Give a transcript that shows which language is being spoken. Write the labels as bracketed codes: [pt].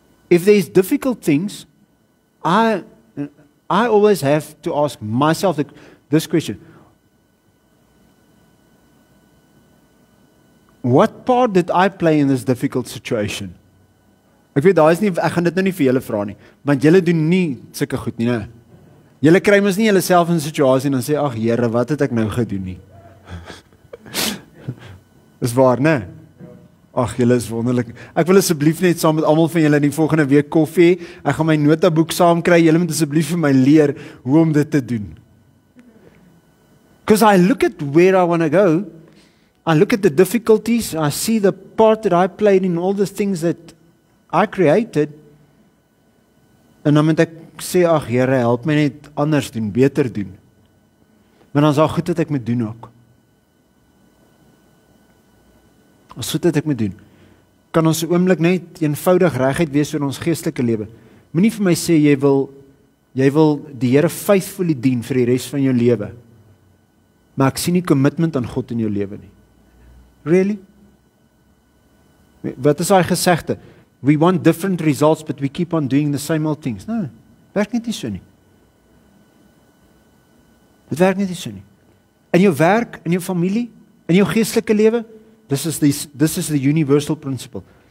[en] If there's difficult things, I always have to ask myself this question. What part did I play in this difficult situation? [af] Ek weet ek gaan dit nou nie vir julle vra nie, want julle doen nie sulke goed nie, né? Julle kry mos nie julleself in 'n situasie en dan sê, ag Here, wat het ek nou gedoen nie? Is waar, né? Ag, julle is wonderlik. Ek wil asseblief net saam met almal van julle in die volgende week koffie. Ek gaan my notaboek saam kry. Julle moet asseblief vir my leer hoe om dit te doen. [en] Because I look at where I want to go. I look at the difficulties. I see the part that I played in all the things that I created. [af] En dan moet ek sê, ag Here, help my net anders doen, beter doen. Maar dan is daar goed wat ek moet doen ook. As goed wat ek moet doen. Kan ons 'n oomblik net eenvoudig reguit wees oor ons geestelike lewe. Moenie vir my sê jy wil die Here faithfully dien vir die res van jou lewe. Maar ek sien nie commitment aan God in jou lewe nie. [en] Really? [af] Wat is daai gesegde? [en] We want different results, but we keep on doing the same old things. No, [af] werk net nie so nie. Dit werk net nie so nie. In jou werk, in jou familie, in jou geestelike lewe, [en] this is the universal principle.